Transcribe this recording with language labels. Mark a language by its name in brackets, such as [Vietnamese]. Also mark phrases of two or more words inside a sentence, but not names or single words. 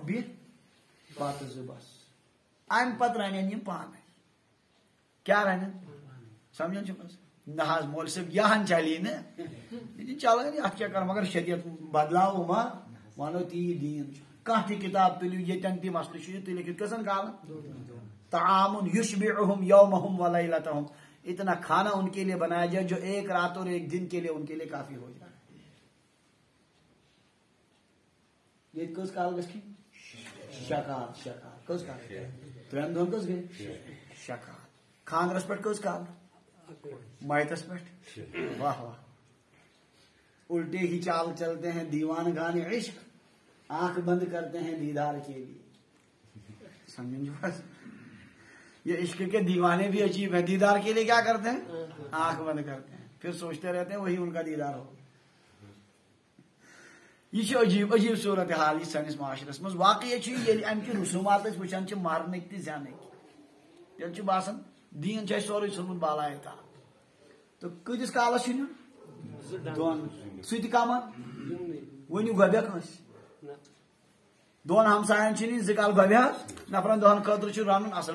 [Kashmiri] بیٚیہِ بتہٕ 2 بس امہِ پتہٕ رنن یِم پانے کیٛاہ رنن سمجھان چھُ نہ حظ مول صٲب یہن چلی نہٕ چلان اتھ کیٛاہ کرو مگر شریعت بدلاو ما ونو تی دیٖن چھُ کانٛہہ تہِ کِتاب تُلِو ییٚتٮ۪ن تہِ مسلہٕ چھُ تُلِو کٔژن کالن [Arabic] طعام یشبعہم یومہم ولیلتہم [Urdu] اتنا کھانا ان کے لیے بنایا جائے جو 1 رات اور 1 دن کے لیے ان کے لیے کافی ہو جائے [Kashmiri] یہ کس کال گژھِ شکار کس کال 3 دۄہن کس گٔے شکار خاندرس پٮ۪ٹھ کس کال مائتس پہ [Urdu] واہ واہ الٹے ہی چال چلتے ہیں دیوان گانے عشق آنکھ بند کرتے ہیں دیدار کے لیے سمجھیں جو بس یہ عشق کے دیوانے بھی عجیب ہیں دیدار کے لیے کیا کرتے ہیں آنکھ بند کرتے ہیں پھر سوچتے رہتے ہیں وہی ان کا دیدار ہو [Kashmiri] یہ عجیب عجیب صورت حال یہ سانس معاشرس مز واقعی ییٚلہِ امہِ کہِ رسومات وٕچھان چھِ مارنٕکۍ تہِ زینٕکۍ تیٚلہِ چھُ باسان دیٖن چھُ اَسہِ سورُے ژھُنمُت بالایے تال تہٕ کۭتِس کالس چھُ نیُن 2 سُہ تہِ کمن ؤنِو گۄبیا کٲنٛسہِ 2 ہمساین چھِ نِنۍ 2 کال گۄبہِ حظ نفرن 2 خٲطرٕ چھُ رنُن اصل